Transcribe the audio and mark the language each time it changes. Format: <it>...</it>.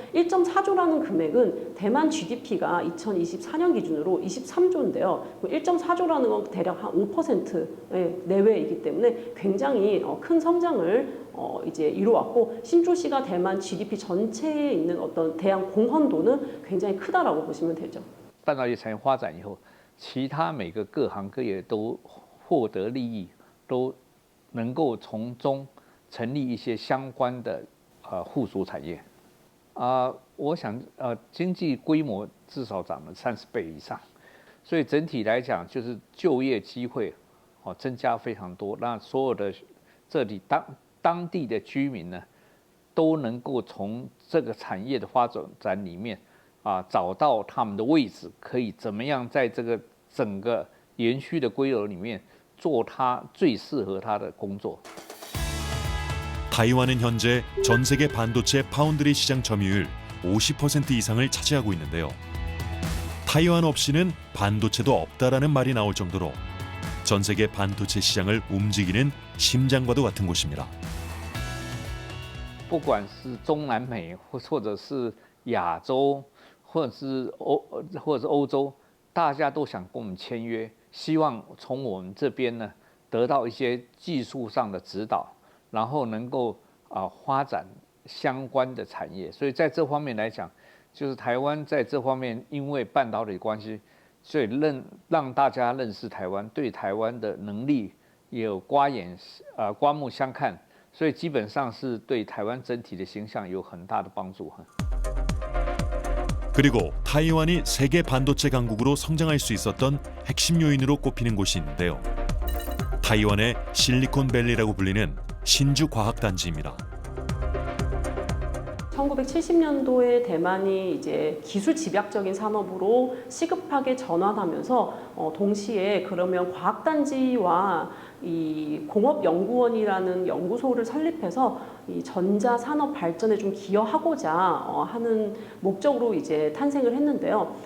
<ko>1.4조라는 금액은 대만 GDP가 2024년 기준으로 23조인데요. 1.4조라는 건 대략 한 5% 내외이기 때문에 굉장히 큰 성장을 이제 이루어왔고, 신주시가 대만 GDP 전체에 있는 어떤 대양 공헌도는 굉장히 크다라고 보시면 되죠.</ko> <zh>半导体产业发展以后，其他每个各行各业都获得利益，都能够从中成立一些相关的附属产业。我想经济规模至少涨了30倍以上，所以整体来讲就是就业机会增加非常多，那所有的这里当地的居民呢，都能够从这个产业的发展里面找到他们的位置，可以怎么样在这个整个延续的规模里面做他最适合他的工作。</zh> <ko>타이완은 현재 전 세계 반도체 파운드리 시장 점유율 50% 이상을 차지하고 있는데요. 타이완 없이는 반도체도 없다라는 말이 나올 정도로 전 세계 반도체 시장을 움직이는 심장과도 같은 곳입니다.</ko> <zh>不管是中南美，或者是亚洲，或者是欧洲，大家都想跟我们签约，希望从我们这边呢得到一些技术上的指导，然后能够发展相关的产业。所以在这方面来讲，就是台湾在这方面因为半导体关系，所以让大家认识台湾，对台湾的能力也有刮目相看。所以基本上是对台湾整体的形象有很大的帮助。</zh> <ko>그리고 타이완이 세계 반도체 강국으로 성장할 수 있었던 핵심 요인으로 꼽히는 곳이 있는데요. 타이완의 실리콘밸리라고 불리는 신주 과학단지입니다. 1970년도에 대만이 이제 기술 집약적인 산업으로 시급하게 전환하면서 동시에 그러면 과학단지와 이 공업연구원이라는 연구소를 설립해서 이 전자 산업 발전에 좀 기여하고자 하는 목적으로 이제 탄생을 했는데요.</ko>